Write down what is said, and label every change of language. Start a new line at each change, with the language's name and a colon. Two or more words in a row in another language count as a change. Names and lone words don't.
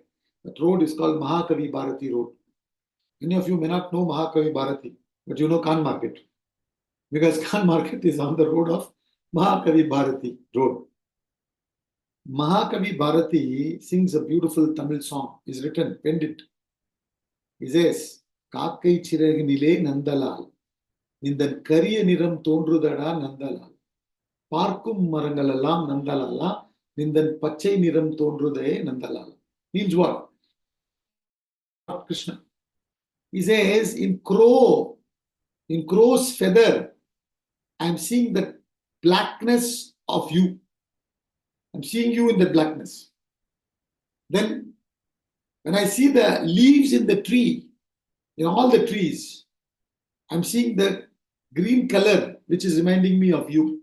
English: That road is called Mahakavi Bharati Road. Many of you may not know Mahakavi Bharati, but you know Khan market. Because Khan market is on the road of Mahakavi Bharati Road. Mahakavi Bharati sings a beautiful Tamil song. He's written, penned it. He says,
Tamil: காக்கை சிறகினிலே நந்தலால். நின்றன் கரிய நிறம் தோன்றுதடா நந்தலால். பார்க்கும் மரங்களெல்லாம் நந்தலாலா. நின்றன் பச்சை நிறம் தோன்றுதையே நந்தலாலா.
English: Means what? Krishna. He says, in crow's feather, I am seeing the blackness of you. I'm seeing you in the blackness. Then, when I see the leaves in the tree, in all the trees, I'm seeing the green color, which is reminding me of you.